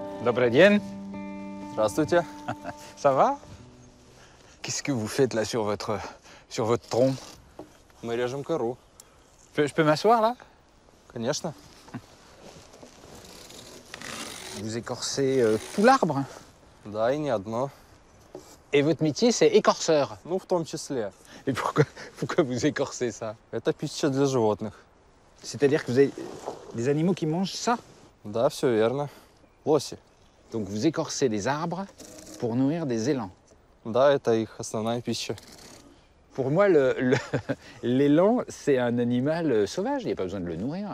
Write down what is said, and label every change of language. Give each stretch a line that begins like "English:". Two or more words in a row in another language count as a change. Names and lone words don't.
Russian: Добрый день. Здравствуйте.
French: Ça va? Qu'est-ce que vous faites là sur votre tronc?
Russian: Мы режем кору.
French: Je peux m'asseoir là?
Russian: Конечно.
French: Vous écorcez tout l'arbre?
Russian: Да, и не одно.
French: Et votre métier, c'est écorceur?
Russian: Ну, в том числе.
French: Et pourquoi vous écorcez ça?
Russian: Это пища для животных.
French: C'est-à-dire que vous avez des animaux qui mangent ça?
Russian: Да, все верно. Лоси.
French: Donc vous écorcez des arbres pour nourrir des élans?
Russian: Да, это их основная пища.
French: Pour moi, l'élan, c'est un animal sauvage, il n'y a pas besoin de le nourrir.